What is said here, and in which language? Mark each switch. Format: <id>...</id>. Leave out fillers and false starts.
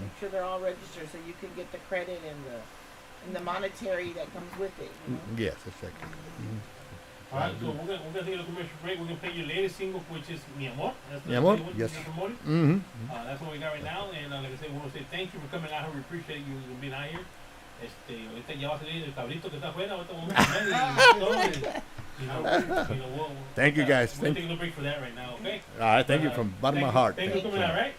<en>Make sure they're all registered so you can get the credit and the monetary that comes with it. You know? Yes, exactly. All right, so we're gonna take a commercial break. We're gonna play your latest single, which is Mi Amor. That's the Amor, yes. Mm-hmm. That's what we got right now, and like I said, we want to say thank you for coming out here. We appreciate you being out here.</en> <es>Ahorita ya va a salir el cabrito que está afuera. Ahorita vamos a comer y todo.</es> <en>Thank you guys. We're taking a break for that right now, okay? All right, thank you from the bottom of my heart. Thank you for coming out, right?</en>